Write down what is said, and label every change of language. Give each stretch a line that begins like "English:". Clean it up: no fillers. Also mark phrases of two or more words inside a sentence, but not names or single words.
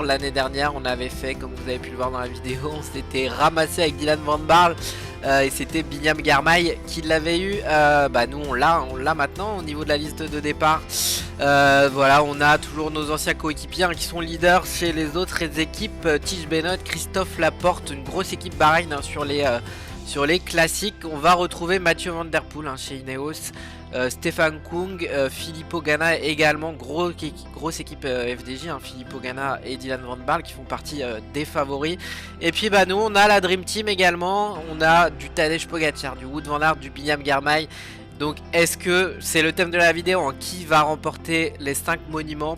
French: L'année dernière on avait fait, comme vous avez pu le voir dans la vidéo, on s'était ramassé avec Dylan Van Baarle et c'était Binyam Girmay qui l'avait eu. Nous on l'a maintenant au niveau de la liste de départ. On a toujours nos anciens coéquipiers qui sont leaders chez les autres équipes. Tige Benoît, Christophe Laporte, une grosse équipe Bahreïn sur les classiques. On va retrouver Mathieu Van Der Poel chez Ineos. Stefan Kung, Filippo Ganna également, grosse équipe FDJ, Filippo Ganna et Dylan Van Baarle qui font partie des favoris. Et puis nous on a la Dream Team également, on a du Tadej Pogacar, du Wout van Aert, du Binyam Girmay. Donc est-ce que c'est le thème de la vidéo, qui va remporter les 5 monuments?